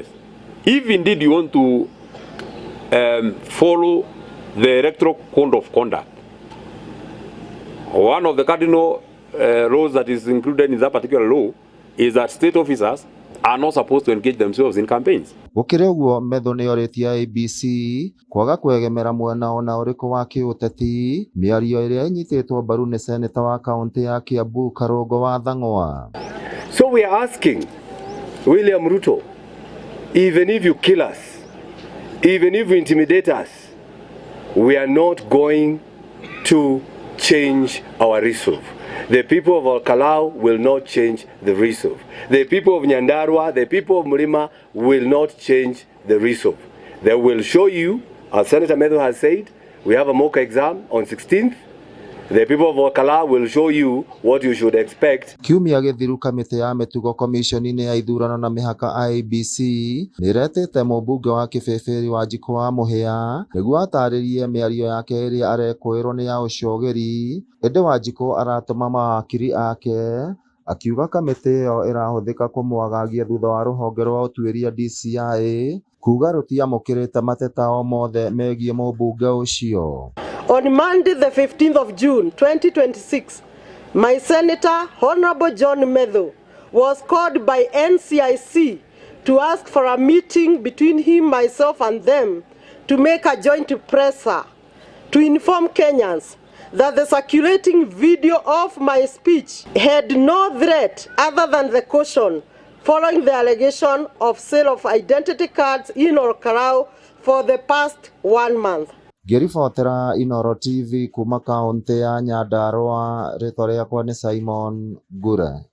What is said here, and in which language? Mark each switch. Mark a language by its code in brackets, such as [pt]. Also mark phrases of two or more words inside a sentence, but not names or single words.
[en] If indeed you want to follow the electoral code of conduct, one of the cardinal laws that is included in that particular law is that state officers are not supposed to engage themselves in campaigns. [ki] Gũkĩrĩ ũguo, Methu nĩorĩtie Iebc kwaga kwegemera mwena ona ũrĩkũ wa kĩũteti, mĩario ĩrĩa ĩnyitĩtwo mbaru nĩ seneta wa kaunti ya Kiambu Karũngũ wa Thang'wa. [en] So we are asking William Ruto, even if you kill us, even if you intimidate us, we are not going to change our resolve. The people of Kalou will not change the resolve. The people of Nyandarua, the people of Mlima will not change the resolve. They will show you, as Senator Methu has said, we have a mock exam on 16th. The people of Kalou will show you what you should expect. [ki] Kiumia gĩthiru kamĩtĩ ya mĩtugo komishoni-inĩ ya ithurano na mĩhaka Iebc nĩretete mũmbunge wa Kĩbĩbĩrĩ Wanjiku wa Mũhĩa nĩguo atarĩrie mĩario yake ĩrĩa arekũĩrwo nĩ ya ũcogeri, ĩndĩ Wanjiku aratũma mawakiri ake akiuga kamĩtĩ ĩyo ĩrahũthĩka kũmwagagia thutha wa rũhonge rwa ũtuĩria DCI kuga rũtiamũkĩrĩte mateta o mothe megiĩ mũmbunge ũcio. [en] On Monday, the 15th of June, 2026, my Senator, Honorable John Methu, was called by NCIC to ask for a meeting between him, myself, and them to make a joint presser to inform Kenyans that the circulating video of my speech had no threat other than the caution following the allegation of sale of identity cards in Kalou for the past 1 month. [ki] Ngĩribotera Inooro TV kuma kaunti ya Nyandarua, rĩtwa rĩakwa nĩ Simon Ngure.